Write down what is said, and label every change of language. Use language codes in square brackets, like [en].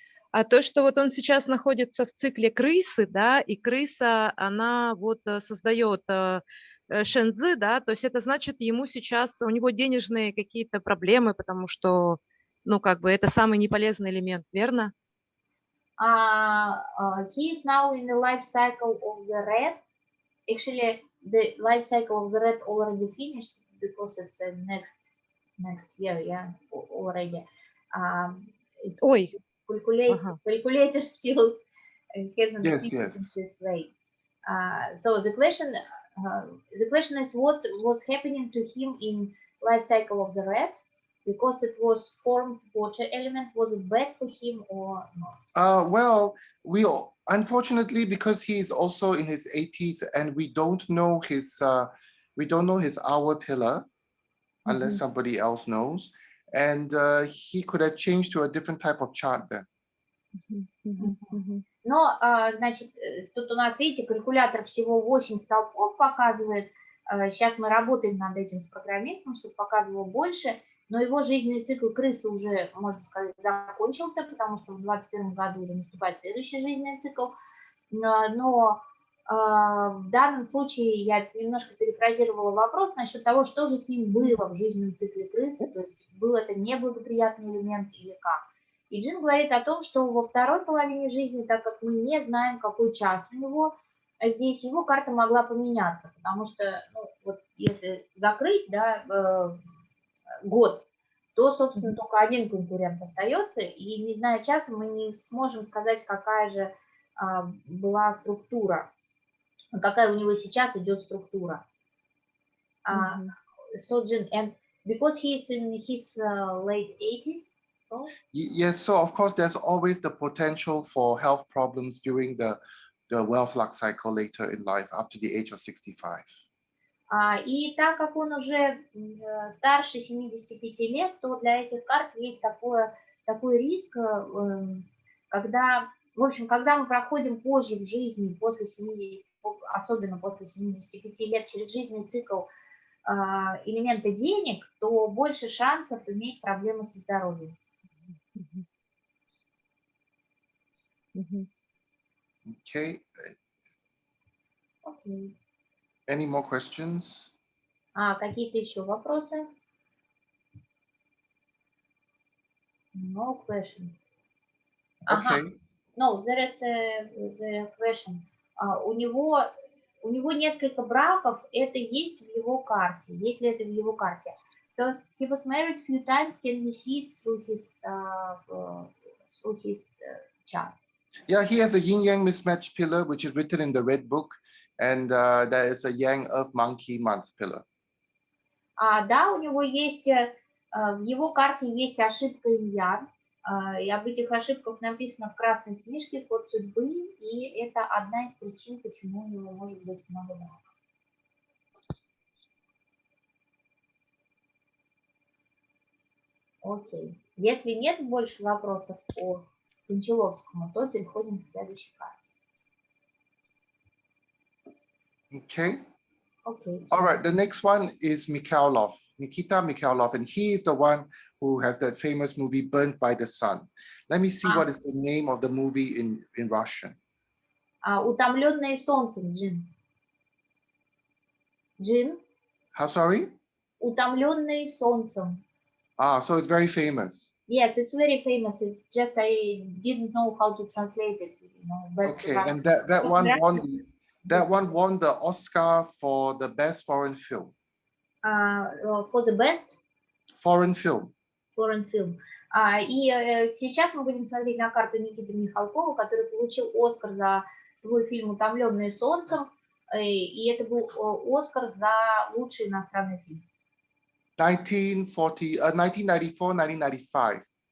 [ru] А то, что вот он сейчас находится в цикле крысы, да, и крыса, она вот создает шэньцзы, да, то есть это значит, ему сейчас, у него денежные какие-то проблемы, потому что, ну, как бы это самый неполезный элемент, верно? [en] He is now in the life cycle of the red. Actually, the life cycle of the red already finished because it's next year, yeah, already. [ru] Ой. [en] Calculator still hasn't finished this way. So the question is what's happening to him in life cycle of the red, because it was formed water element. Was it bad for him or not? Well, unfortunately, because he is also in his 80s and we don't know his hour pillar, unless somebody else knows. And he could have changed to a different type of chart then. [ru] Но, значит, тут у нас, видите, калькулятор всего 8 столпов показывает. Сейчас мы работаем над этим программистом, чтобы показывало больше. Но его жизненный цикл крысы уже, можно сказать, закончился, потому что в 2021 году уже наступает следующий жизненный цикл. Но в данном случае я немножко перефразировала вопрос насчет того, что же с ним было в жизненном цикле крысы, то есть был это неблагоприятный элемент или как. И Джин говорит о том, что во второй половине жизни, так как мы не знаем, какой час у него, здесь его карта могла поменяться, потому что, ну, вот если закрыть, да, год, то, собственно, только один конкурент остается, и не зная часа, мы не сможем сказать, какая же была структура, какая у него сейчас идет структура. [en] So, Jin, and because he's in his late 80s, so? Yes, so of course there's always the potential for health problems during the wealth luck cycle later in life after the age of 65. [ru] И так как он уже старше 75 лет, то для этих карт есть такой риск, когда, в общем, когда мы проходим позже в жизни, после 70, особенно после 75 лет, через жизненный цикл элемента денег, то больше шансов иметь проблемы со здоровьем. [en] Okay. Okay. Any more questions? [ru] Какие-то еще вопросы? [en] No question. Okay. No, there is the question. [ru] У него несколько браков, это есть в его карте, если это в его карте. [en] So he was married a few times. Can we see it through his chart? Yeah, he has a yin-yang mismatch pillar, which is written in the red book, and there is a yang earth monkey month pillar. [ru] Да, у него есть, в его карте есть ошибка инь-ян, и об этих ошибках написано в красной книжке «Код судьбы», и это одна из причин, почему у него может быть много браков. Окей. Если нет больше вопросов по Кончаловскому, то переходим к следующей карте. [en] Okay. Okay. All right, the next one is Mikhailov, Nikita Mikhailov, and he is the one who has that famous movie Burnt by the Sun. Let me see what is the name of the movie in Russian. [ru] Утомленные солнцем, Джин. Джин? [en] How, sorry? [ru] Утомленные солнцем. [en] So it's very famous. Yes, it's very famous. It's just I didn't know how to translate it. But okay, and that one won the Oscar for the best foreign film. For the best? Foreign film. Foreign film. [ru] И сейчас мы будем смотреть на карту Никиты Михалкова, который получил Оскар за свой фильм «Утомленные солнцем», и это был Оскар за лучший иностранный фильм. 1994, 1995.